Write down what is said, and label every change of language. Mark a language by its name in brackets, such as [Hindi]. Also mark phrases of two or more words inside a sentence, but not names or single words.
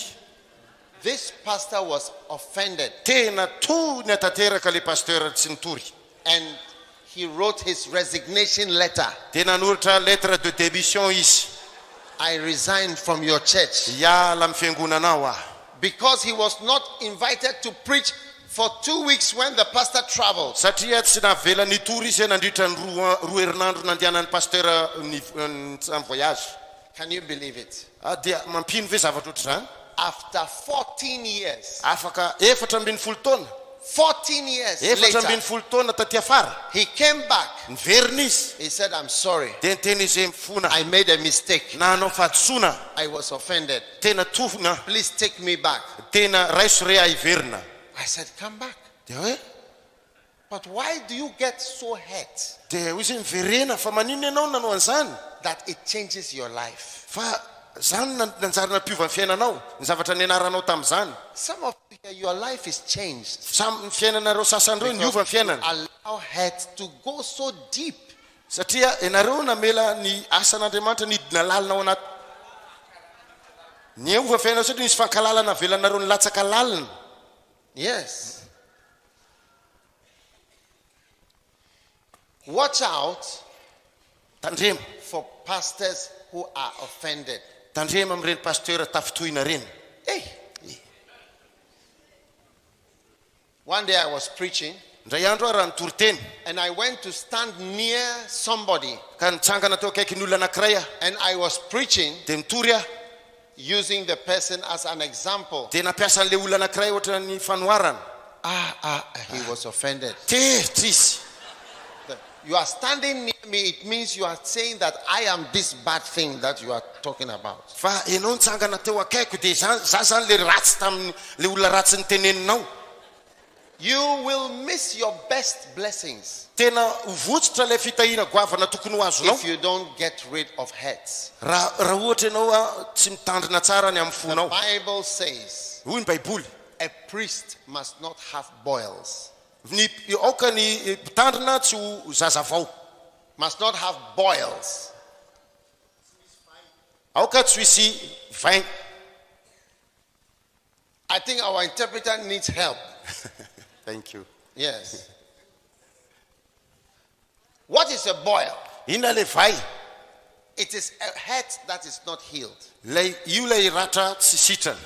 [English] This pastor was offended. [Malagasy] Tena tohiny atateraka le pasteur tsy nitory. [English] And he wrote his resignation letter. [Malagasy] Dia nanoratra [French] lettre de démission [Malagasy] izy. [English] I resigned from your church. [Malagasy] Hiala amin'ny fiangonanao aho. [English] Because he was not invited to preach for 2 weeks when the pastor traveled. [Malagasy] Satria tsy navela nitory izy nandritra ny roa herinandro nandehanan'ny pasteur ny voyage. [English] Can you believe it? [Malagasy] Dia mampino ve zavatra ohatr'izany? [English] After 14 years, [Malagasy] Afaka 14 taona. [English] 14 years [Malagasy] 14 [English] later, [Malagasy] taona taty afara. [English] he came back. [Malagasy] Niverina izy. [English] He said, "I'm sorry. [Malagasy] Dia niteny izy mifona. [English] I made a mistake. [Malagasy] Nanao fahadisoana. [English] I was offended. [Malagasy] Tena tohina. [English] Please take me back." [Malagasy] Tena raiso re ahiverina. [English] I said, "Come back." [Malagasy] Dia hoe [English] But why do you get so hurt [Malagasy] dia hoy izy miverena fa maninona ianao nanao an'izany? [English] that it changes your life? [Malagasy] Fa zany nanjary nampiova ny fiainanao. Ny zavatra nianaranao tamin'izany. [English] Some of you here, your life is changed. [Malagasy] Samy ny fiainanareo sasan'ireo niova ny [English] Because you [Malagasy] fiainana. [English] allow hurt to go so deep. [Malagasy] Satria ianareo namela ny asan'Andriamanitra nidina lalina ao anaty. Niova fiainanao satria nisy fankalalana avelanareo nilatsaka lalina. [English] Yes. Watch out [Malagasy] Tandrema. [English] for pastors who are offended. [Malagasy] Tandrema amin'ireny pasteur tafotohina reny. [English] Hey. One day I was preaching [Malagasy] Indray andro aho raha Toriteny [English] and I went to stand near somebody [Malagasy] ka nitsangana teo akaiky ny olona anankiray aho. [English] and I was preaching [Malagasy] Dia mitory aho. [English] using the person as an example. [Malagasy] Dia nampiasa an'ilay olona anankiray ohatra ny fanoharana. [English] He was offended. [Malagasy] Tezitra izy. [English] You are standing near me, it means you are saying that I am this bad thing that you are talking about. [Malagasy] Fa ianao nitsangana teo akaiko dia za zany le ratsy tamin'le olona ratsy niteneninao. [English] You will miss your best blessings [Malagasy] Tena uvotsitra le fitahina goavana tokony ho azonao. [English] if you don't get rid of hurts. [Malagasy] Raha ohatra ianao tsy mitandrina tsara ny amin'ny [English] The [Malagasy] fonao. [English] Bible says [Malagasy] Hoy ny baiboly. [English] a priest must not have boils. [Malagasy] Ny aoka ny mpitandrina tsy ho zaza vao. [English] Must not have boils. [Malagasy] Aoka tsy hisy vain. [English] I think our interpreter needs help. Thank you. Yes. What is a boil? [Malagasy] Ina le vai. [English] It is a hurt that is not healed. [Malagasy] Le io le ratra tsy sitrana.